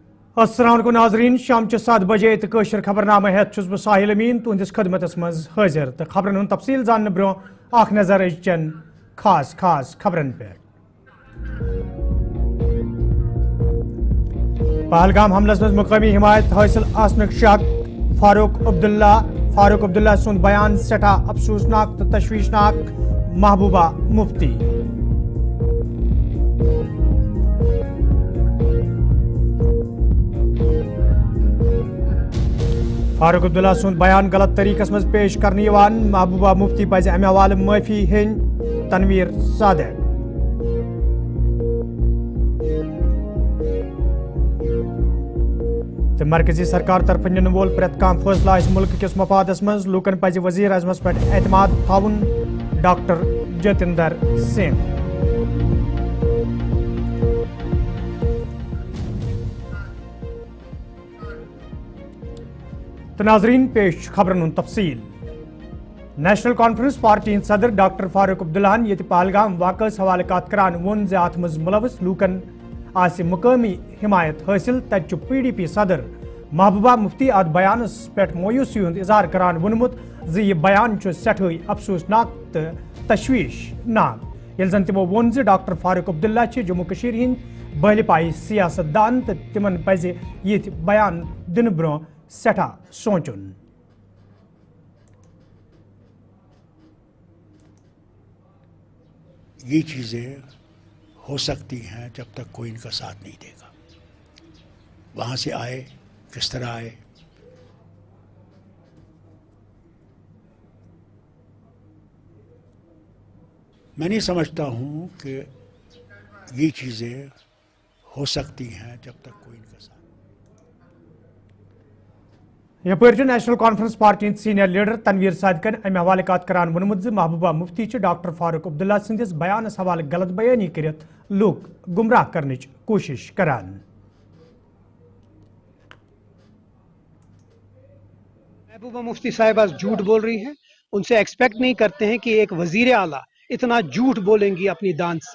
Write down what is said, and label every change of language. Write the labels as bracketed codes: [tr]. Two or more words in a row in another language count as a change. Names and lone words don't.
[ar] السلام عليكم [ks] नाज़रीन शाम 7 बजे तो कशर खबरनामा हेत छुस बह साहिल अमीन तुंदिस खदमतस मज हाजिर तो खबरन हुंद तफसील जानने ब्रो आख नजर अजचन खास खबरन पे। पहलगाम हमलस मज मुकामी हिमायत हासिल आसनुक शक फारूक अब्दुल्ला सुंद बयान सठा अफसोसनाक तो तशवीशनाक महबूबा मुफ्ती। फारूक अब्दुल्ला सुंद बयान गलत तरीकस मज पेश करने महबूबा मुफ्ती पज अमे हवाले माफी हेन तनवीर सादिक। तो मरकजी सरकार तरफ निन वोल प्रेत काम फैसला मुल्क किस मफादस मज लूकन पज वजीर आजमस पे एतमाद थाउन डॉक्टर जतिंदर सिंह। तो नाजरीन पेश खबरन तफसील। नेशनल कॉन्फ्रेंस पार्टी सदर डॉक्टर फारूक अब्दुल्ला ये पहलगाम वाकस हवाले कत करान वोन जे अत मज मुलवस लूकन आसि मुकामी हिमायत हासिल तत PDP सदर महबूबा मुफ्ती अत बयानस पे मायूसी हुंद इजहार करान वोनमुत जे यह बयान सठे अफसोसनाक तो तशवीशनाक ये जन तमो वोन जे डॉक्टर फारूक अब्दुल्ला जम्मू कशीर हिंद बहल पाई सियासतदान तो तिमन पज ये बयान दिन ब्रो सठा सोचुन। [hi] ये चीज़ें हो सकती हैं जब तक कोई इनका साथ नहीं देगा। वहाँ से आए किस तरह आए, मैं नहीं समझता हूँ कि ये चीज़ें हो सकती हैं जब तक कोई इनका साथ। [ks] यपर नेशनल कॉन्फ्रेंस पार्टी [en] senior leader [ks] तनवीर सादिकन अमे हवाले कत करान वोनमुत महबूबा मुफ्ती डॉक्टर फारूक अब्दुल्ला संदिस बयानस हवाले गलत बयानी करित लोग गुमराह करने कोशिश करान। [hi] महबूबा मुफ्ती साहिबा झूठ बोल रही हैं, उनसे एक्सपेक्ट नहीं करते हैं कि एक वजीर आला इतना झूठ बोलेंगी अपनी दांत से।